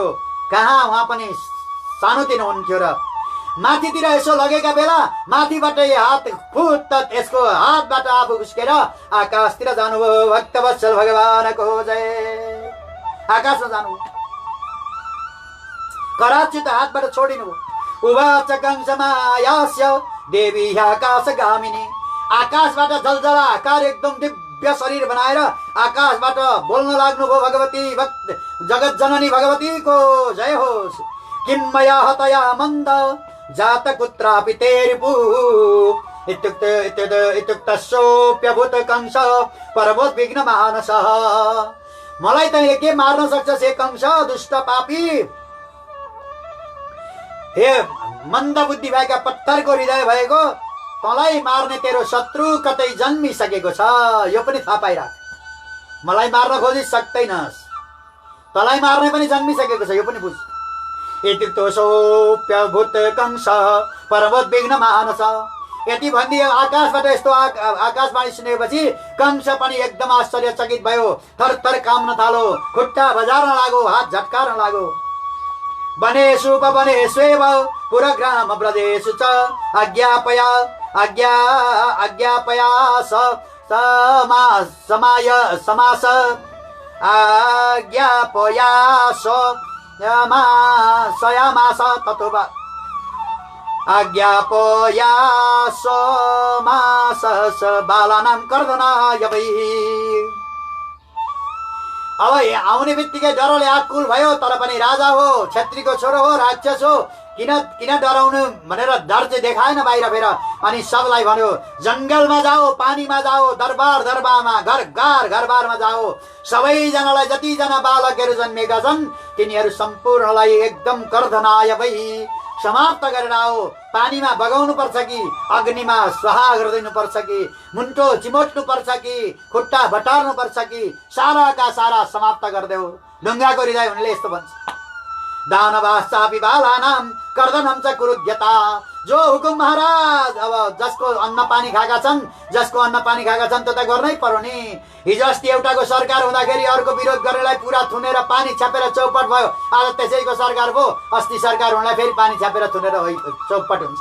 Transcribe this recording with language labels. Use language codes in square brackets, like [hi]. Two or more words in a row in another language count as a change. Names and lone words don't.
[ne] कहाँ उहाँ पनि सानोतिनो हुनुहुन्थ्यो र माथितिर यसो लगेका बेला माथिबाट हात फुत्त यसको हातबाट आफू उस्केर आकाशतिर जानुभयो। भक्तवत्सल भगवानको जय। आकाशमा जानु, कराच्युत हातबाट छोडिनु। [sa] उवाच कंसमायास्य देवी आकाशगामिनी। [ne] आकाशबाट जलजला आकार एकदम दिव्य शरीर बनाएर आकाशबाट बोल्न लाग्नुभयो। भगवती जगत जननी भगवतीको जय होस्। [sa] किं मया हतया मन्द जात कुत्रापि ते रिपु इत्युक्तस्योऽप्यभूत कंस परमोद्विग्न मानसः। [ne] मलाई तैँले के मार्न सक्छस् हे कंस, दुष्ट पापी? हे मन्द बुद्धि भएका, पत्थरको हृदय भएको, तँलाई मार्ने तेरो शत्रु कतै जन्मिसकेको छ, यो पनि थाहा पाइराख। मलाई मार्न खोजी सक्दैनस्, तँलाई मार्ने पनि जन्मिसकेको छ, यो पनि बुझ। [sa] इत्युक्तोऽप्यभूत कंस परमोद्विग्न मानस। [ne] यति भनिदियो। आकाशबाट यस्तो आकाशवाणी सुनेपछि कंस पनि एकदम आश्चर्यचकित भयो, थरथर काम्न थालो, खुट्टा बजार्न लाग्यो, हात झट्कार्न लाग्यो। [sa] वनेषु उपवनेष्वेव पुरग्राम ब्रजेषु च आज्ञापयास समाय समास आज्ञापयास यमासयामास ततोवा आज्ञापयास मासस बालानां कर्दनाय वै। [ne] अब आउने बित्तिकै डरले आकुल भयो, तर पनि राजा हो, क्षत्रियको छोरो हो, राक्षस हो, किन डराउनु भनेर डर चाहिँ देखाएन बाहिर फेर। अनि सबलाई भन्यो जंगलमा जाओ, पानीमा जाओ, दरबार दरबारमा, घरबारमा जाओ, सबैजनालाई जतिजना बालकहरू जन्मेका छन् तिनीहरू सम्पूर्णलाई एकदम [sa] कर्दनाय वै [ne] समाप्त गरेर आओ। पानीमा बगाउनु पर्छ कि अग्निमा स्वाहा गरिदिनु पर्छ कि मुन्टो चिमोट्नु पर्छ कि खुट्टा बटार्नु पर्छ कि साराका सारा समाप्त गरिदेऊ। ढुङ्गाको हृदय हुनेले यस्तो भन्छ, [sa] दानवाश्चापि बालानां कर्दनं च कुरुध्यता। [ne] जो हुकुम महाराज, अब जसको अन्न पानी खाएका छन् त्यो त गर्नै पर्यो नि। हिजो अस्ति एउटाको सरकार हुँदाखेरि अर्को विरोध गर्नेलाई पुरा थुनेर पानी छापेर चौपट भयो, आज त्यसैको सरकार भयो, अस्ति सरकार हुनलाई फेरि पानी छापेर थुनेर चौपट हुन्छ।